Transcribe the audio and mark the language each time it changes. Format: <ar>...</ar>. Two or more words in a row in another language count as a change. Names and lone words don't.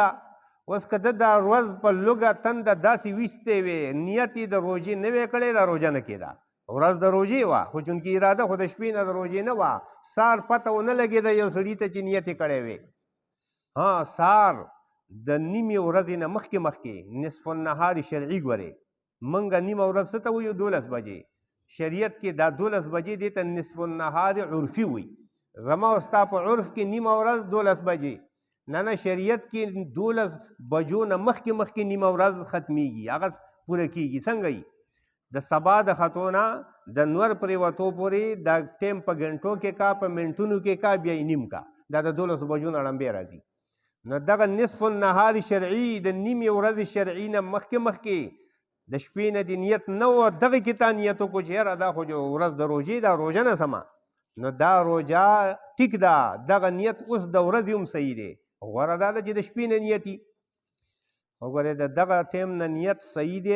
<ps>اوس که ده دا ورځ په لږه تنده داسې ویستې وې، نیت یې د روژې نه وی کړی، دا روژه نه کېده. ورځ د روژې وه، خو چونکې اراده خو د شپې نه د روژې نه وه، سهار پته ونه لګېده یو سړي ته چې نیت یې کړی وی. ها سهار د نیمې ورځې نه مخکې</ps> <ar>نصف النهار شرعي</ar> <ps>ګورې، موږ نیمه ورځ څه ته وایو 12 بجې، شریعت کې دا 12 بجې دې ته</ps> <ar>نصف النهار عرفي</ar> <ps>وي. زما او ستا په عرف کې نیمه ورځ 12 بجې نه، شریعت کې 12 بجو نه مخکې نیمه ورځ ختمیږي، هغه پوره کېږي. څنګه یي د سبا د خطو نه د نور پرېوتو پورې دا ټیم په ګنټو کې کا، په منټونو کې کا، بیا یې نیم کا، دا د 12 بجو نه ړمبی راځي. نو دغه</ps> <ar>نصف النهار شرعي</ar> <ps>د نیمې ورځې شرعي نه مخکې د شپې نه د نیت نه و، دغه کې تا نیت وکړو چې یاره دا خو ورځ د روژې دا روژه نه سمه، نو دا روژه ټیک ده. دغه نیت اوس د ورځې هم صحیح دی، غوره دا ده چې د شپې نه نیت وي. وګورئ د دغه ټیم نه نیت صحیح دی.</ps>